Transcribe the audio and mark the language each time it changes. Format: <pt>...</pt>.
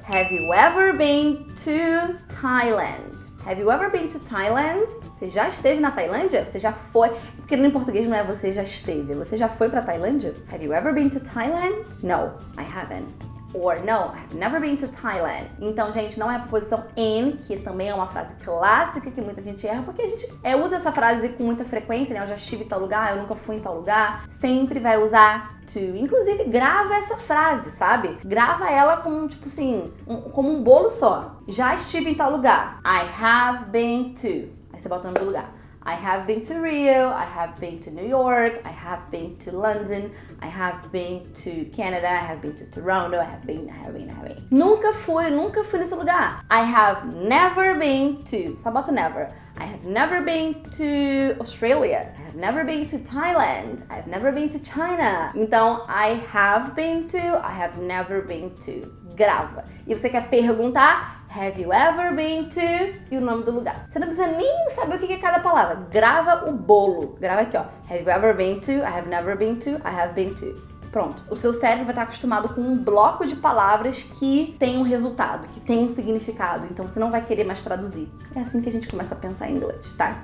<en>Have you ever been to Thailand? Have you ever been to Thailand?</en> <pt>Você já esteve na Tailândia? Você já foi? Porque em português não é você já esteve. Você já foi pra Tailândia?</pt> <en>Have you ever been to Thailand? No, I haven't. Or no, I have never been to Thailand.</en> <pt>Então, gente, não é a preposição in, que também é uma frase clássica que muita gente erra, porque a gente usa essa frase com muita frequência, né? Eu já estive em tal lugar, eu nunca fui em tal lugar. Sempre vai usar to. Inclusive, grava essa frase, sabe? Grava ela como, tipo assim, como um bolo só. Já estive em tal lugar.</pt> <en>I have been to.</en> <pt>Aí você bota o nome do lugar.</pt> <en>I have been to Rio, I have been to New York, I have been to London, I have been to Canada, I have been to Toronto, I have been.</en> <pt>Nunca fui nesse lugar.</pt> <en>I have never been to.</en> <pt>Só bota never.</pt> <en>I have never been to Australia. I have never been to Thailand. I have never been to China. Então, I have been to, I have never been to.</en> <pt>Grava. E você quer perguntar,</pt> <en>have you ever been to?</en> <pt>E o nome do lugar. Você não precisa nem saber o que é cada palavra. Grava o bolo. Grava aqui, ó.</pt> <en>Have you ever been to? I have never been to. I have been to. Pronto.</en> <pt>O seu cérebro vai estar acostumado com um bloco de palavras que tem um resultado, que tem um significado. Então você não vai querer mais traduzir. É assim que a gente começa a pensar em inglês, tá?</pt>